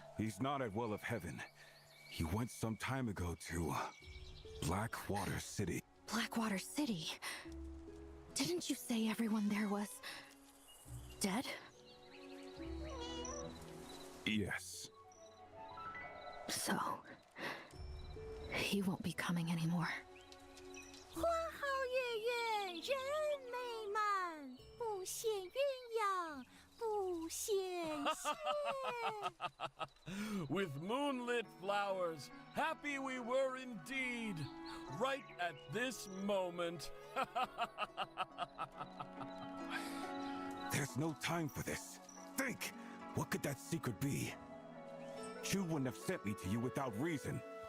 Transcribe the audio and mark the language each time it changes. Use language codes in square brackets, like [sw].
[en] He's not at Well of Heaven. He went some time ago to Blackwater City. Blackwater City? Didn't you say everyone there was dead? Yes. So, he won't be coming anymore. [zh] 花好月圆人美满，不羡鸳鸯不羡仙。 [en] With moonlit flowers, happy we were indeed, right at this moment. There's no time for this. Think! What could that secret be? Chu wouldn't have sent me to you without reason.